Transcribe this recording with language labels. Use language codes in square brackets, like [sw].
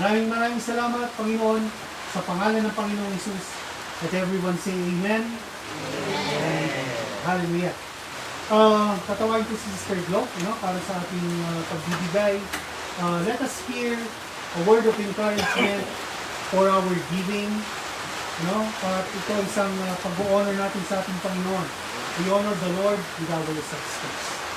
[tl] Maraming salamat, Panginoon, sa pangalan ng Panginoong Jesus. [en] Let everyone say Amen. Amen. Hallelujah. [tl] Tatawagin ko si Sister Glo, para sa ating pagbibigay. [en] Let us hear a word of encouragement for our giving. [tl] At ito isang pag-honor natin sa ating Panginoon. [en] We honor the Lord with our substance.